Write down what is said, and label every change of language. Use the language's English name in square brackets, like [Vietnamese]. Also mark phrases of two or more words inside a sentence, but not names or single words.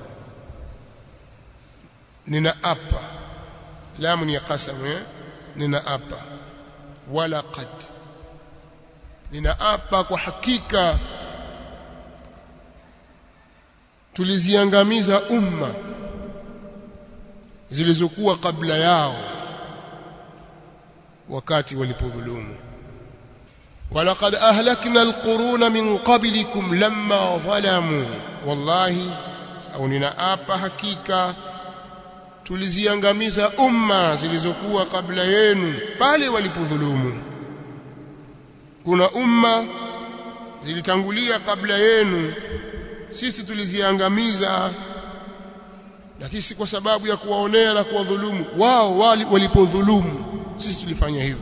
[Swahili] Ninaapa, lamu ni qasam, ninaapa, walaqad, ninaapa kwa hakika tuliziangamiza umma zilizokuwa kabla yao wakati walipodhulumu. [Arabic] ولقد أهلكنا القرون من قبلكم لما ظلموا والله [Swahili] au ninaapa hakika tuliziangamiza umma zilizokuwa kabla yenu pale walipodhulumu. Kuna umma zilitangulia kabla yenu, sisi tuliziangamiza, lakini si kwa sababu ya kuwaonea na kuwadhulumu wao walipodhulumu, sisi tulifanya hivyo.